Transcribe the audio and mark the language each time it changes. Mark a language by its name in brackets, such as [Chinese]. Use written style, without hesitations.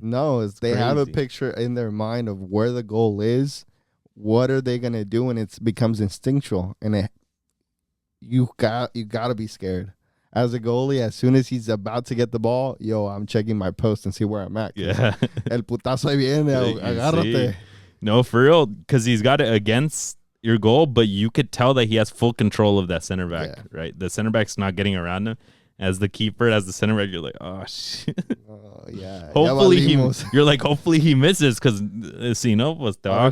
[English] No, they have a crazy. picture in their mind of where the goal is. What are they gonna do? And it becomes instinctual, and you got to be scared. As a goalie, as soon as he's about to get the ball, I'm checking my post and see where I'm at. Yeah. [Spanish] El putazo ahí viene, agárrate. [English] No, for real, because he's got it against your goal, but you could tell that he has full control of that center back, right? The center back's not getting around him. As the keeper, as the center back, you're like, oh, shit. Yeah. Hopefully you're like, hopefully he misses, because [Spanish] si no, pues te va a